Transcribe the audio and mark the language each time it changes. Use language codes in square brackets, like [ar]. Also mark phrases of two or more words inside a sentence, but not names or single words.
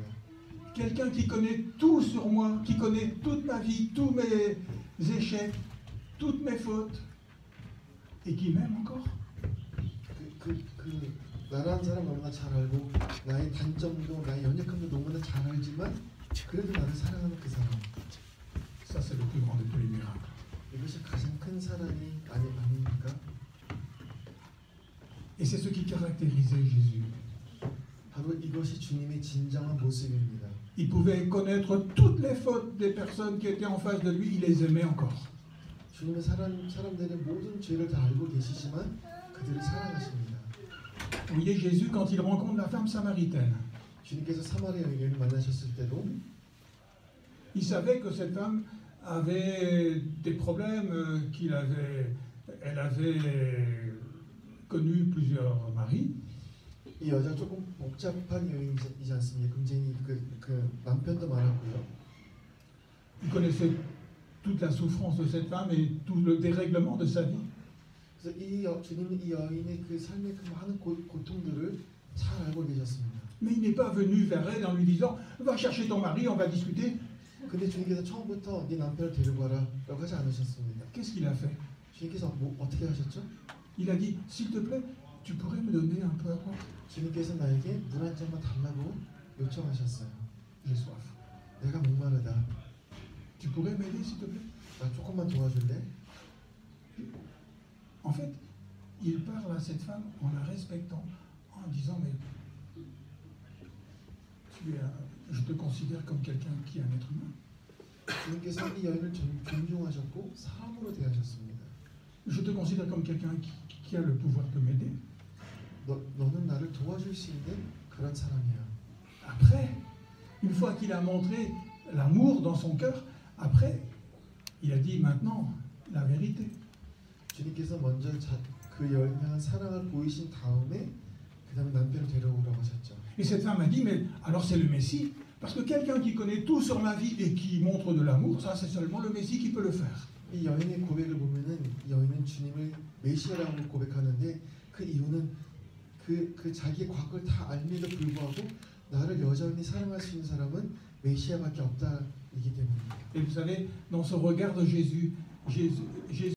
[fr] Quelqu'un qui connaît tout sur moi, qui connaît toute ma vie, tous mes échecs, toutes mes fautes, et qui m'aime encore. [ko] 나라는 사람 너무나 잘 알고 나의 단점도 나의 연약함도 너무나 잘 알지만 그래도 나를 사랑하는 그 사람. [fr] Ça c'est le plus grand de tous les miracles. [ko] 이것이 가장 큰 사랑이 아닙니까? [fr] Et c'est ce qui caractérisait Jésus. [ko] 바로 이것이 주님의 진정한 모습입니다. [fr] Il pouvait connaître toutes les fautes des personnes qui étaient en face de lui, il les aimait encore. [ko] 주님은 사람들의 모든 죄를 다 알고 계시지만 그들을 사랑하십니다. [fr] Vous voyez Jésus quand il rencontre la femme samaritaine. [ko] 주님께서 사마리아 여인을 만나셨을 때도 [fr] Il savait que cette femme avait des problèmes elle avait connu plusieurs maris. [ko] 이 여자 조금 복잡한 여인이지 않습니까? 굉장히 그 남편도 많았고요. [fr] Il connaissait toute la souffrance de cette femme et tout le dérèglement de sa vie. [ko] 그래서 주님은 이 여인의 그 삶의 그 많은 고통들을 잘 알고 계셨습니다. [fr] Mais il n'est pas venu vers elle en lui disant va chercher ton mari, on va discuter. [ko] 근데 주님께서 처음부터 네 남편을 데리고 와라라고 하지 않으셨습니다. [fr] Qu'est-ce qu'il a fait? [ko] 주님께서 어떻게 하셨죠? [fr] Il a dit s'il te plaît, tu pourrais me donner un peu à boire? [ko] 주님께서 나에게 물 한 잔만 달라고 요청하셨어요. [fr] J'ai soif. [ko] 내가 목마르다. [fr] Tu pourrais m'aider s'il te plaît? [ko] 나 조금만 도와줄래? [fr] En fait, il parle à cette femme en la respectant, en disant mais je te considère comme quelqu'un qui est un être humain. [ko] 주님께서 이 여인을 존중하셨고 사람으로 대하셨습니다. [fr] Je te considère comme quelqu'un qui a le pouvoir de m'aider. [ko] 너는 나를 도와줄 수 있는 그런 사람이야. [fr] Après, une fois qu'il a montré l'amour dans son cœur, après, il a dit maintenant la vérité. [ko] 주님께서 먼저 그 여인 향한 사랑을 보이신 다음에 그 다음에 남편을 데려오라고 하셨죠. [fr] Et cette femme a dit mais alors c'est le Messie, parce que quelqu'un qui connaît tout sur ma vie et qui montre de l'amour, ça c'est seulement le Messie qui peut le faire. [ko] 이 여인의 고백을 보면은 이 여인은 주님을 메시아라고 고백하는데 그 이유는 그 자기의 과거를 다 알면에도 불구하고 나를 여전히 사랑할 수 있는 사람은 메시아밖에 없다이기 때문입니다. [fr] Et vous savez, dans ce regard de Jésus